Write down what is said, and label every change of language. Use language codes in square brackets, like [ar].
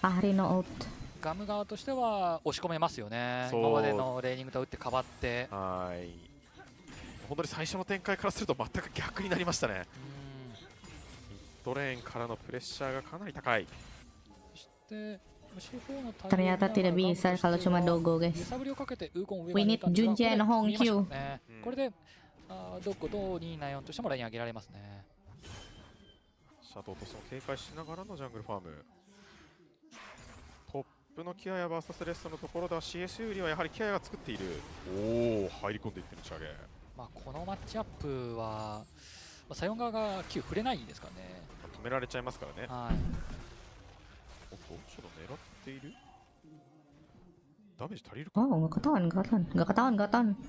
[en] Ahri no ult。 [ja] ガム側としては押し込めますよね。今までのレーニングと打ってかばって。はい。本当に最初の展開からすると全く逆になりましたね。ミッドレーンからのプレッシャーがかなり高い。そして C4 の [id] ternyata tidak bisa kalau cuma Dogo guys. [en] We need Junji and Hongkyu。 [ja] これでドッグと274としてもライン上げられますね。シャドウとその警戒しながらのジャングルファーム。トップのキアヤ VS レストのところでは CS よりはやはりキアヤが作っている。おお、入り込んでいってのチャゲ。まあこのマッチアップは、サヨン側が Q 触れないですからね。止められちゃいますからね。はい。おっと、ちょっと狙っている。ダメージ足りるか。 [id] Oh, nggak ketahuan, nggak ketahuan, nggak ketahuan, nggak ketahuan.